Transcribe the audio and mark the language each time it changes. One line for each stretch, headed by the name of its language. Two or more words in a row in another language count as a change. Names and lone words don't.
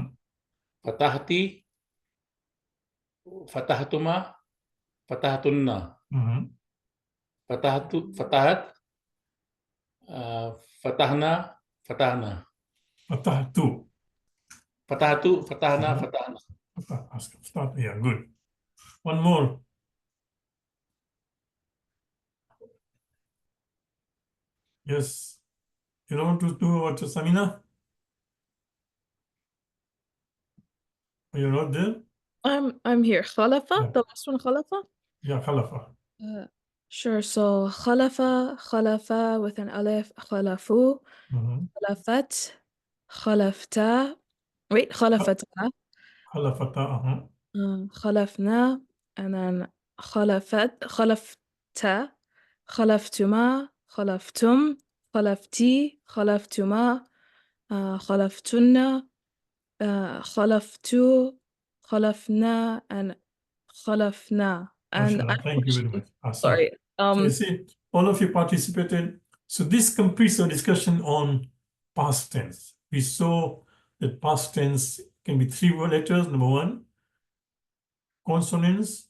Arabic: فتحتِ، فتحتما، فتحتنّ, Mm-hmm. فتحت، فتحنا، فتحنا, Fatahtu. فتحتُ، فتحنا, Mhm. Fatahna.
English: Start. Yeah, good. One more. Yes. You don't want to do what, Samina? Are you not there? I'm here. Khalafa, Yeah. the last one, Khalafa? Yeah, Khalafa. Sure. So Khalafa with an Alif,
Arabic: Khalafu, Mm-hmm. خلفت، خلفتَ. Wait, Khalafata, Khalafata. Uh-huh. Khalafna,
English: and then
Arabic: خلفتَ، خلفتما، خلفتم، خلفتِ، خلفتما، خلفتنّ، خلفتُ، خلفنا, and Khalafna.
English: And Mashallah. Thank you very much. Awesome. sorry. So you see, all of you participated. So this completes our discussion on past tense. We saw that past tense can be 3 letters. Number 1, consonants.